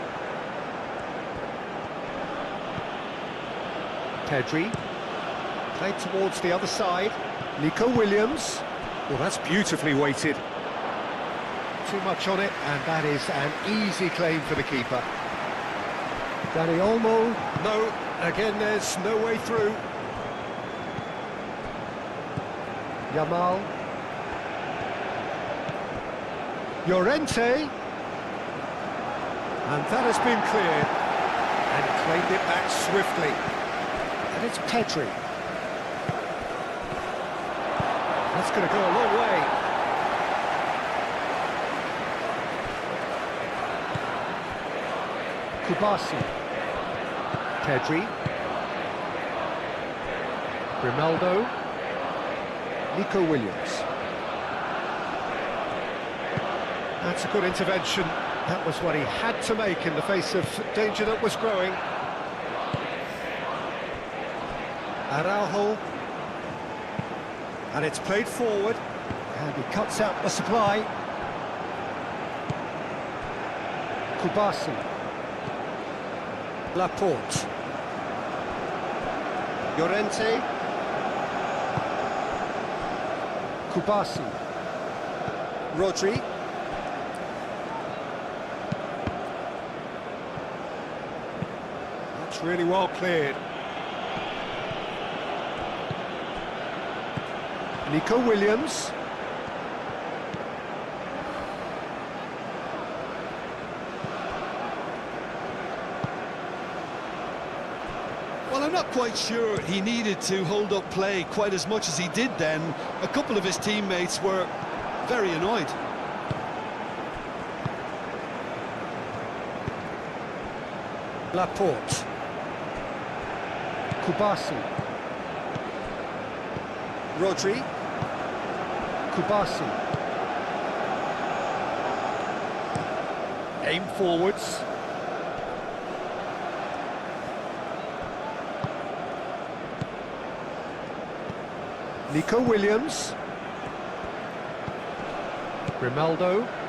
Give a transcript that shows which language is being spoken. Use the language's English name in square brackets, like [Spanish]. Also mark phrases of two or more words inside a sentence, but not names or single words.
[English] Pedri. Played towards the other side. Nico Williams. Well, that's beautifully weighted. Too much on it, and that is an easy claim for the keeper. Dani Olmo. No, again, there's no way through. Yamal. Llorente. And that has been cleared. And claimed it back swiftly. And it's Pedri. That's going to go a long way. Kubasi. Pedri. Grimaldo. Nico Williams. That's a good intervention. That was what he had to make in the face of danger that was growing. Araujo. And it's played forward. And he cuts out the supply. Kubasi. Laporte. Llorente. Kubasi. Rodri. That's really well cleared. Nico Williams. Well, I'm not quite sure he needed to hold up play quite as much as he did then. A couple of his teammates were very annoyed. Laporte. Kubasi. Rodri. Kubasi. Aim forwards. Nico Williams. Grimaldo.